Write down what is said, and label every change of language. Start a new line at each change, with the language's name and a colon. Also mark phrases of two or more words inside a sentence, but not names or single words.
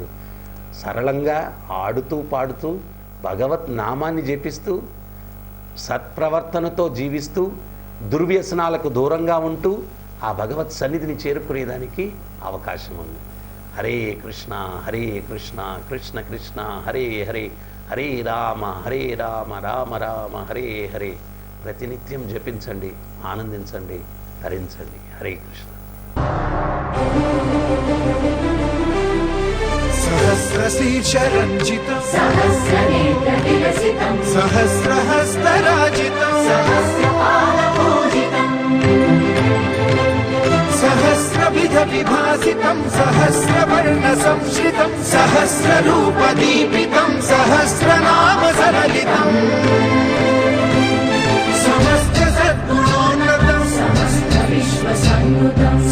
Telugu: సరళంగా ఆడుతూ పాడుతూ భగవత్ నామాన్ని జపిస్తూ సత్ప్రవర్తనతో జీవిస్తూ దుర్వ్యసనాలకు దూరంగా ఉంటూ ఆ భగవత్ సన్నిధిని చేరుకునేదానికి అవకాశం ఉంది. హరే కృష్ణ కృష్ణ కృష్ణ హరే హరే, హరే రామ రామ రామ హరే హరే. ప్రతినిత్యం జపించండి, ఆనందించండి, ధరించండి. హరే కృష్ణ.
Sanskrit: सहस्रशीर्षरञ्जितं सहस्रनेत्रविलसितं सहस्रहस्तराजितं सहस्रपादपूजितं सहस्रविधविभासितं सहस्रवर्णसंश्रितं सहस्ररूपदीपितं सहस्रनामसरलितं समस्तसद्गुणोन्नतं समस्तविश्वसंयुतं